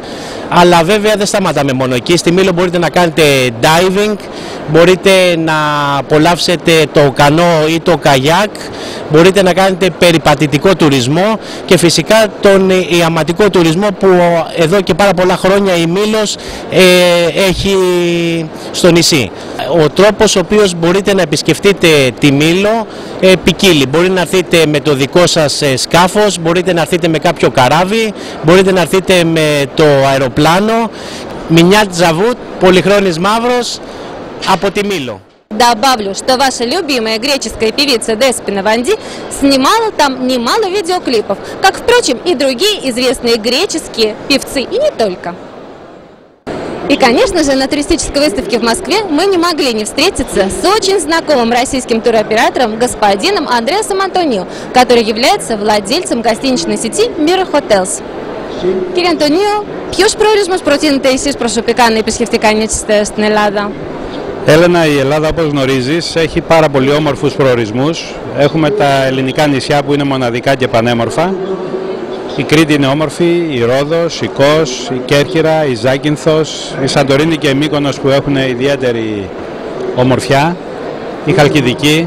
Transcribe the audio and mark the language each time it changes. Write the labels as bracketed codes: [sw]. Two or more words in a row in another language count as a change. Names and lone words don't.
[el] Αλλά βέβαια δεν σταματάμε μόνο εκεί. Στη Μήλο μπορείτε να κάνετε diving, μπορείτε να απολαύσετε το κανό ή το καγιάκ, μπορείτε να κάνετε περιπατητικό τουρισμό και φυσικά τον ιαματικό τουρισμό που εδώ και πάρα πολλά χρόνια η Μήλος έχει στο νησί. Ο τρόπος ο οποίος μπορείτε να επισκεφτείτε τη Μήλο ποικίλει. Μπορεί να έρθετε με το δικό σας σκάφος, μπορείτε να έρθετε με κάποιο καράβι, μπορείτε να έρθετε με το αεροπλάνο. [ru] Меня зовут [el] Πολυχρόνης Μαύρος από τη Μήλο. [ru] Добавлю, что ваша любимая греческая певица Деспина Ванди снимала там немало видеоклипов, как, впрочем, и другие известные греческие певцы, и не только. И, конечно же, на туристической выставке в Москве мы не могли не встретиться с очень знакомым российским туроператором господином Андреасом Антονίου, который является владельцем гостиничной сети Mira Hotels. [el] Κύριε Αντωνίου, ποιους προορισμούς προτείνετε εσείς προσωπικά να επισκεφτεί κανείς στην Ελλάδα? Έλενα, η Ελλάδα όπως γνωρίζεις έχει πάρα πολύ όμορφους προορισμούς. Έχουμε τα ελληνικά νησιά που είναι μοναδικά και πανέμορφα. Η Κρήτη είναι όμορφη, η Ρόδος, η Κos, η Κέρκυρα, η Ζάκυνθος, η Σαντορίνη και η Μύκονος που έχουν ιδιαίτερη ομορφιά, η Χαλκιδική.